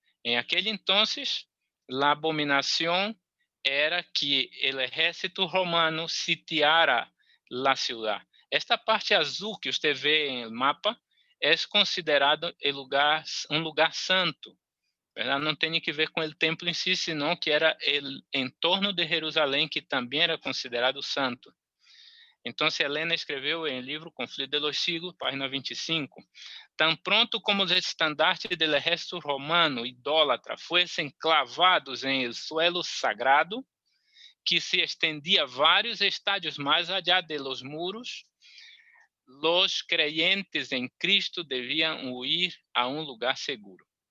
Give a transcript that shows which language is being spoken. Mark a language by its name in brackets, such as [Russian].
[Spanish] En aquel entonces, la abominación era que el ejército romano sitiara la ciudad. Esta parte azul que usted ve en el mapa es considerado un lugar santo, ¿verdad? No tiene que ver con el templo en sí, sino que era el entorno de Jerusalén, que también era considerado santo. [Portuguese] Entonces, Helena escreveu em livro Conflito de los Siglos, página 25. [Spanish] Tan pronto como os estandartes del ejército romano idólatra fuesen clavados em el suelo sagrado, [Portuguese] que se estendia vários estádios mais [Spanish] allá de los muros, los creyentes en Cristo debían huir a un lugar seguro.